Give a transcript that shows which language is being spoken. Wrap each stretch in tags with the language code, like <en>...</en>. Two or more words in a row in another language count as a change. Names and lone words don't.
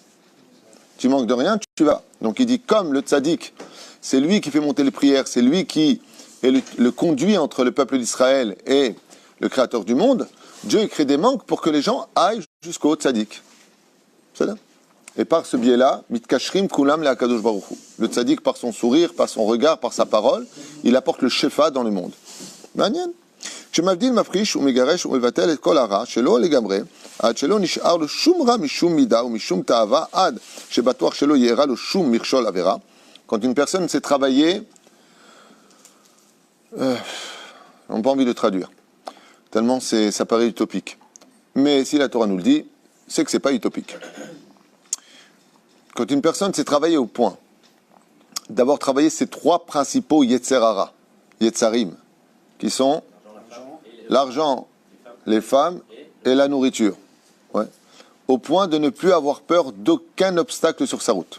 <fr>Tu manques de rien, tu vas. Donc il dit, comme le tzaddik, c'est lui qui fait monter les prières, c'est lui qui est le conduit entre le peuple d'Israël et le créateur du monde, Dieu crée des manques pour que les gens aillent jusqu'au tzaddik. C'est ça? Et par ce biais-là,</fr> <he>מתקשרים כולם להקדוש ברוך הוא.</he> <fr>Le tzaddik, par son sourire, par son regard, par sa parole, il apporte le shefa dans le monde.</fr> <he>מעניין. כשמבדיל מפריש ומגרש ומבטל את כל הרע שלו לגמרי, עד שלא נשאר לו שום רע משום מידה ומשום תאווה, עד שבטוח שלא יארע לו שום מכשול עבירה.</he> <fr>Quand une personne s'est travaillée, on n'a pas envie de traduire. Tellement ça paraît utopique. Mais si la Torah nous le dit, c'est que ce n'est pas utopique. Quand une personne s'est travaillée au point d'avoir travaillé ces 3 principaux</fr> <he>יצר הרע יצרים,</he> <fr>qui sont l'argent, les femmes et la nourriture, ouais, au point de ne plus avoir peur d'aucun obstacle sur sa route.</fr>